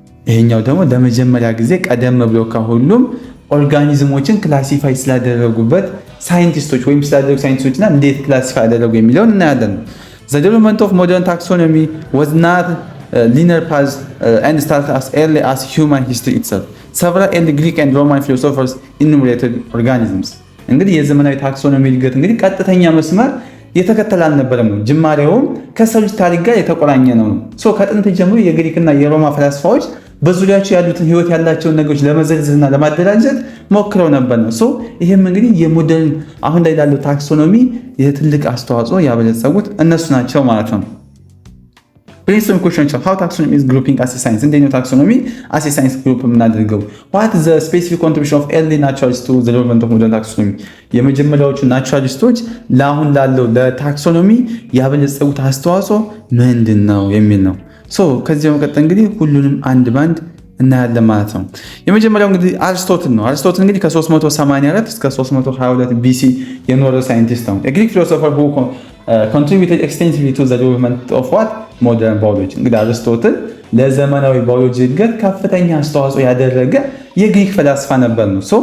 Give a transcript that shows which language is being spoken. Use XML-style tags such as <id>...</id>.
<am>ይሄኛው ደግሞ ለመጀመሪያ ጊዜ ቀደም ብሎ ከሁሉም ኦርጋኒዝሞችን ክላሲፋይ ስላደረጉበት ሳይንቲስቶች ወይም ስላደረጉ ሳይንቲስቶችና እንዴት ክላሲፋይ አደረጉ የሚለውን እናያለን።</am> <en>The development of modern taxonomy was not linear path and started as early as human history itself. Several early Greek and Roman philosophers enumerated organisms.</en> <am>እንግዲህ የዘመናዊ ታክሶኖሚ እድገት እንግዲህ ቀጥተኛ መስመር የተከተለ አልነበረም ነው። ጅማሬውም ከሰው ልጅ ታሪክ ጋር የተቆራኘ ነው። ከጥንት ጀምሮ የግሪክና የሮማ ፈላስፋዎች በዙሪያቸው ያሉትን ህይወት ያላቸውን ነገሮች ለመዘርዘርና ለማደራጀት ሞክረው ነበር ነው። ይህም እንግዲህ የሞደርን አሁን ላይ ላለው ታክሶኖሚ የትልቅ አስተዋጽኦ ያበለጸጉት እነሱ ናቸው ማለት ነው። ብሬንስቶርሚንግ ኩዌሽኖች</am> <en>how taxonomy is grouping as a science</en> <am>እንዴት ነው ታክሶኖሚ</am> <en>as a science group</en> <am>የምናደርገው?</am> <en>what is the specific contribution of early naturalists to the development of modern taxonomy?</en> <am>የመጀመሪያዎቹ ናቹራሊስቶች ለአሁን ላለው ለታክሶኖሚ ያበለጸጉት አስተዋጽኦ ምንድን ነው የሚል ነው። ከዚህ በመቀጠል እንግዲህ ሁሉንም አንድ ባንድ እናያለን ማለት ነው። የመጀመሪያው እንግዲህ አርስቶትል ነው። አርስቶትል እንግዲህ ከ384 እስከ 322 ቢሲ የኖረ ሳይንቲስት ነው። የግሪክ ፊሎሶፈር</am> <en>who contributed extensively to the development of what modern biology።</en> <am>እንግዲህ አርስቶትል ለዘመናዊ ባዮሎጂ እድገት ከፍተኛ አስተዋጽኦ ያደረገ የግሪክ ፈላስፋ ነበር ነው።</am>